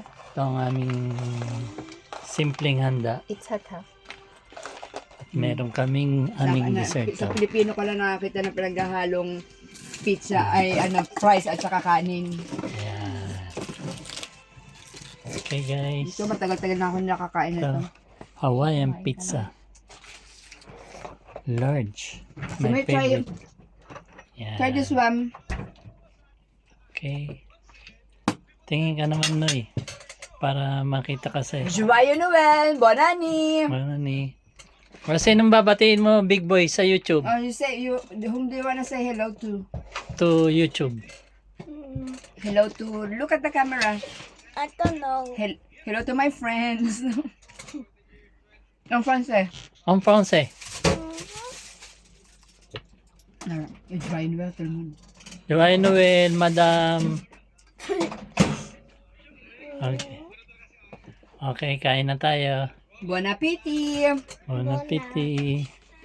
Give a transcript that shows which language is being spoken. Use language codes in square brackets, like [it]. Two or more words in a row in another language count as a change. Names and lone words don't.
[tl] ito ang aming simpleng handa. [en] It's hot ha. [tl] At meron kaming aming dessert. Sa Pilipino ko lang nakakita na pinaghahalong pizza ay fries at saka kanin. Ayan. [en] Okay, guys. [tl] Ito matagal-tagal na ako nakakain na ito. Ito. [en] Hawaiian pizza. Large. So, My may try, favorite. Yan. try this one. [tl] Okay. Tingin ka naman, Noy. Para makita kasi. [fr] Joya Noel! Bonani! [ceb] Ano ni? [tl] Wala sinong babatiin mo, Big Boy, sa YouTube? [en] Oh, you say, whom do you wanna say hello to? To YouTube. Hello to, look at the camera. I don't know. Hello to my friends. [fr] En français. En français. Joya Noel, tout le monde. Joyeux Noël, [en] madam. Okay. [tl] Okay, kain na tayo. [fr] Bon appétit! Bon appetit.